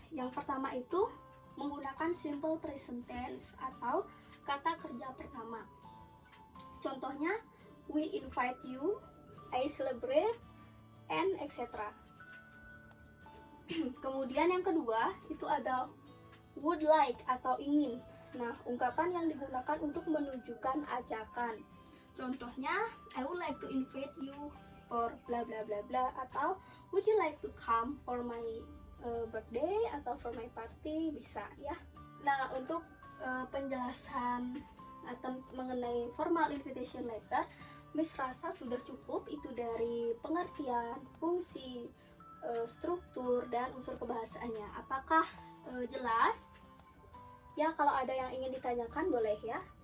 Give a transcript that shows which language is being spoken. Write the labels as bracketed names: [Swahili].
[Indonesian] Yang pertama itu menggunakan simple present tense atau kata kerja pertama. [English] Contohnya, we invite you, I celebrate, and etc. [Indonesian] Kemudian yang kedua itu ada would like atau ingin. Nah, ungkapan yang digunakan untuk menunjukkan ajakan. [English] Contohnya, I would like to invite you for bla bla bla bla, atau would you like to come for my birthday atau for my party, [Indonesian] bisa ya. Nah, untuk penjelasan mengenai formal invitation letter, Miss rasa sudah cukup itu dari pengertian, fungsi, struktur, dan unsur kebahasaannya. Apakah jelas? Ya, kalau ada yang ingin ditanyakan boleh ya.